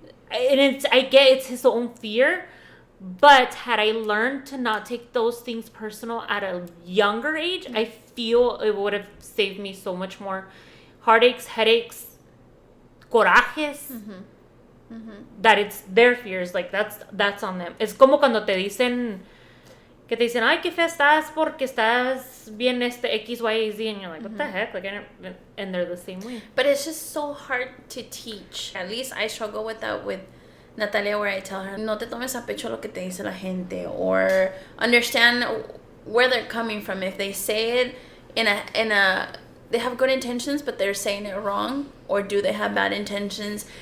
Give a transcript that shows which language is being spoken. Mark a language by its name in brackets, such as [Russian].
[English] And I get it's his own fear, but had I learned to not take those things personal at a younger age, I feel it would have saved me so much more heartaches, headaches, corajes, that it's their fears. Like that's on them. [Spanish] Es como cuando te dicen, que te dicen, ay, qué fea estás porque estás bien X, Y, Z, and you're like, what the heck? [English] Like, and they're the same way. But it's just so hard to teach. At least I struggle with that with Natalia, where I tell her, no te tomes a pecho lo que te dice la gente, or understand where they're coming from. If they say it in a they have good intentions, but they're saying it wrong, or do they have bad intentions?